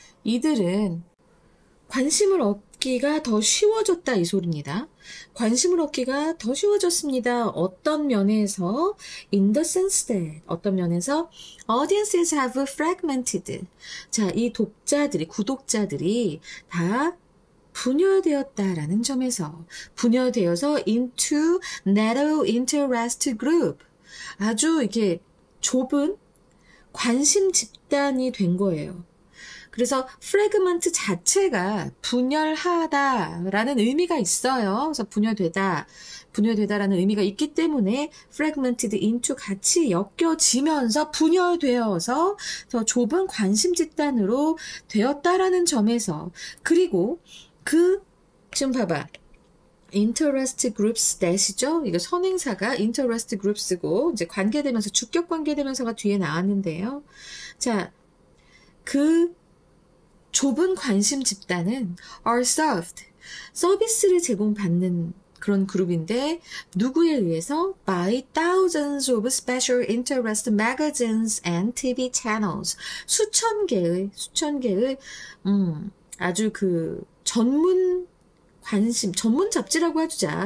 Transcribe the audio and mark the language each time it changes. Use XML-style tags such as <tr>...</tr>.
<ko>이들은 관심을 얻기가 더 쉬워졌다 이 소리입니다. 관심을 얻기가 더 쉬워졌습니다. 어떤 면에서</ko> <en>in the sense that 어떤 면에서 audiences have fragmented.</en> <ko>자, 이 구독자들이 다 분열되었다라는 점에서 분열되어서</ko> <en>into narrow interest group.</en> <ko>아주 이렇게 좁은 관심 집단이 된 거예요. 그래서 fragment 자체가 분열하다라는 의미가 있어요. 그래서 분열되다라는 의미가 있기 때문에 fragmented into 같이 엮여지면서 분열되어서 더 좁은 관심 집단으로 되었다라는 점에서 그리고 지금 봐봐.</ko> <en>interest groups that이죠.</en> <ko>이거 선행사가 interest groups고 이제 관계대명사, 주격 관계대명사가 뒤에 나왔는데요. 자, 그 좁은 관심 집단은</ko> <en>are served.</en> <ko>서비스를 제공받는 그런 그룹인데 누구에 의해서?</ko> <en>by thousands of special interest magazines and TV channels.</en> <ko>수천 개의 아주 전문 잡지라고 해주자.</ko>